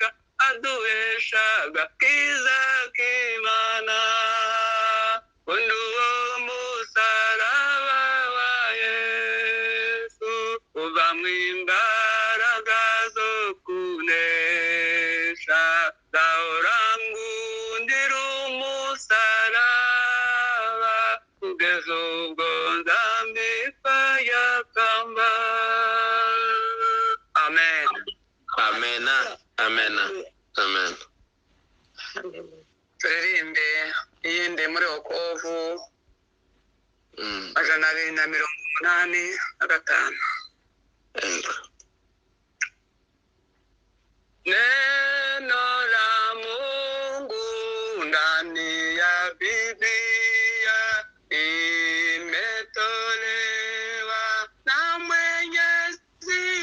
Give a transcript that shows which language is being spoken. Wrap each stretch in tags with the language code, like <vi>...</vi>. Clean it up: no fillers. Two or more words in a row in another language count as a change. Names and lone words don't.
<rw>aduhesha agakiza k'Imana undi uwo musaraba wa Yesu uvamwo imbaraga zo kunesha lahora ngundira umusaraba kugeza ubwo nzambikwa rya kamba amen Amena, amena, amen. turirimbe iyindi muri Wokovu majana abiri na mirongo umunani na gatanu</rw> <sw>neno la Mungu ndani ya Biblia imetolewa na Mwenyezi</sw>